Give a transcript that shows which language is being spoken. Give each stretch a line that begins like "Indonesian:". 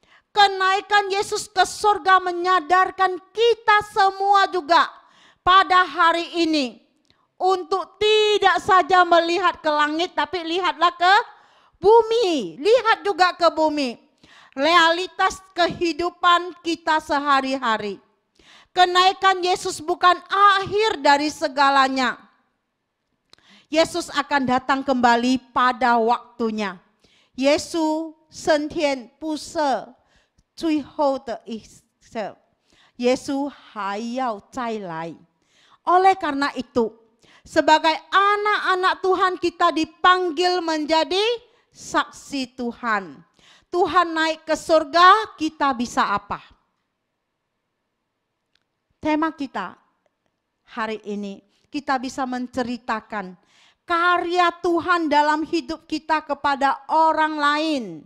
Indonesian: Kenaikan Yesus ke surga menyadarkan kita semua juga pada hari ini untuk tidak saja melihat ke langit, tapi lihatlah ke bumi. Lihat juga ke bumi. Realitas kehidupan kita sehari-hari. Kenaikan Yesus bukan akhir dari segalanya. Yesus akan datang kembali pada waktunya.
Chinese: Yesus 升天不是最后的一次，耶稣还要再来。
Indonesian: Oleh karena itu, sebagai anak-anak Tuhan kita dipanggil menjadi saksi Tuhan. Tuhan naik ke surga, kita bisa apa? Tema kita hari ini, kita bisa menceritakan karya Tuhan dalam hidup kita kepada orang lain.